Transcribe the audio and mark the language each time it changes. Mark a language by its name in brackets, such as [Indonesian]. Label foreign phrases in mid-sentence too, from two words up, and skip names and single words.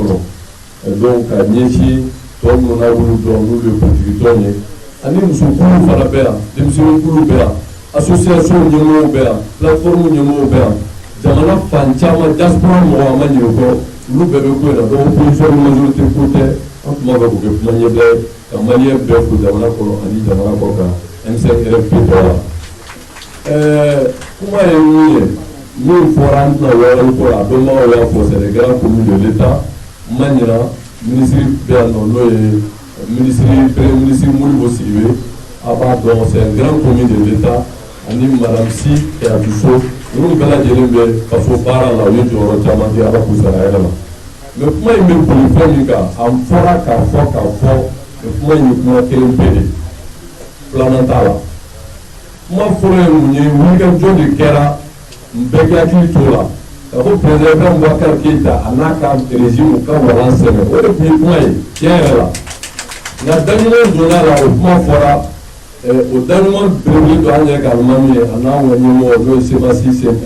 [Bambara] kɔnɔ donc ka ɲɛsin tɔ minnu n'a wulu dɔn n'olu ye politique tɔn ye ani musokulu fana bɛ yan denmisɛnninkulu bɛ yan association ɲɛmɔgɔw bɛ yan plateforme ɲɛmɔgɔw bɛ yan jamana fan caman diaspora mɔgɔ a ma ɲinɛ o kɔ olu bɛɛ bɛ ko in na donc opposition ni majorité ko tɛ an tun b'a fɛ k'u kɛ kuma ɲɛbila ye ka maliyɛn bɛɛ fo jamana kɔnɔ ani jamana kɔ kan M5RFP tɔgɔ la kuma ye min ye min fɔra an tɛna wɔɔrɔ kɔ a dɔnbagaw y'a fɔ [French] c'est les grands communes de l'État [Bambara] ma ɲina ministre bɛ yan nɔ n'o ye [French] premier ministre [Bambara] Modibo Sidibé a b'a dɔn [French] c'est un grand commune de l'État [Bambara] ani madame Si et Abisso ninnu bɛɛ lajɛlen bɛ faso baara la u ye jɔyɔrɔ caman kɛ ala k'u sara hɛrɛ la mais kuma in bɛ boli fɛn min kan a fɔra k'a fɔ mais kuma in ye kuma kelen pe de filanan t'a la kuma fɔlɔ ye mun ye wulikajɔ de kɛra n bɛɛ k'i hakili t'o la ka fɔ président Boubacar Keïta a n'a ka régime ka walan sɛbɛn o de tun ye kuma ye tiɲɛ yɛrɛ la nka daɲuman donna la o kuma fɔra o daɲuman belebele don an yɛrɛ ka alimami ye a n'a ka ɲɛmɔgɔ n'o ye Sebastien